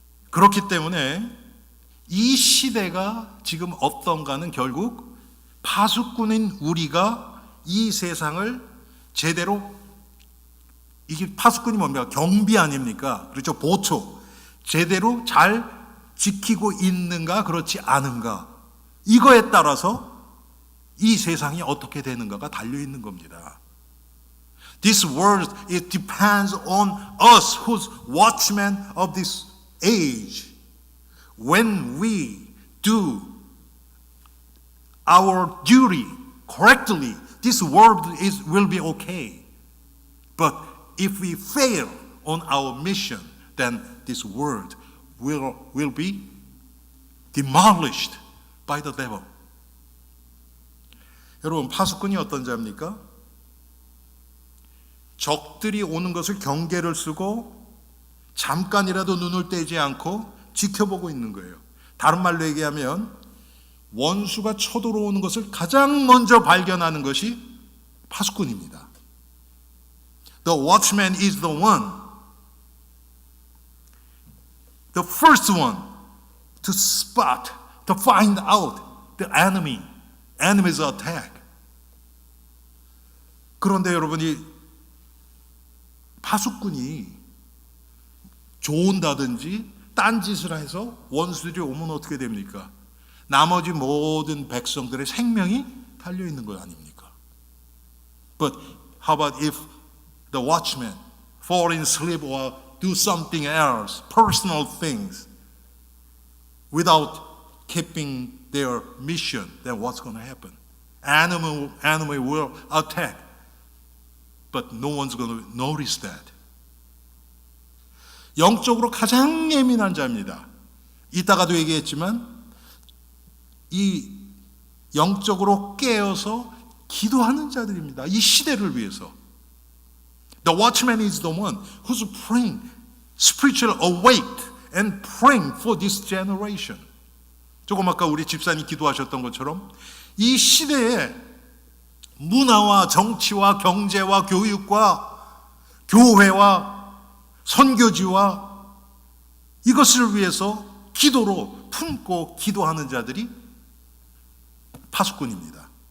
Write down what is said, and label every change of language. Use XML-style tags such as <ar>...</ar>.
<ko>그렇기 때문에 이 시대가 지금 어떤가는 결국 파수꾼인 우리가 이 세상을 제대로, 이게 파수꾼이 뭡니까? 경비 아닙니까? 그렇죠? 보초. 제대로 잘 지키고 있는가 그렇지 않은가, 이거에 따라서 이 세상이 어떻게 되는가가 달려있는 겁니다.</ko> <en>This world, it depends on us who's watchmen of this age. When we do our duty correctly, this world will be okay. But if we fail on our mission, then this world will be demolished by the devil.</en> <ko>여러분, 파수꾼이 어떤 자입니까? 적들이 오는 것을 경계를 쓰고 잠깐이라도 눈을 떼지 않고 지켜보고 있는 거예요. 다른 말로 얘기하면 원수가 쳐들어오는 것을 가장 먼저 발견하는 것이 파수꾼입니다.</ko> <en>The watchman is the one, the first one to spot, to find out the enemy's attack.</en> <ko>그런데 여러분이 파수꾼이 좋은다든지 딴짓을 해서 원수들이 오면 어떻게 됩니까? 나머지 모든 백성들의 생명이 달려있는 것 아닙니까?</ko> <en>But how about if the watchman fall in sleep or do something else, personal things, without keeping their mission, then what's going to happen? Enemy will attack, but no one's going to notice that.</en> <ko>영적으로 가장 예민한 자입니다. 이따가도 얘기했지만 이 영적으로 깨어서 기도하는 자들입니다. 이 시대를 위해서.</ko> <en>The watchman is the one who's praying, spiritual awake and praying for this generation.</en> <ko>조금 아까 우리 집사님 기도하셨던 것처럼 이 시대에 문화와 정치와 경제와 교육과 교회와 선교지와 이것을 위해서 기도로 품고 기도하는 자들이 파수꾼입니다.</ko>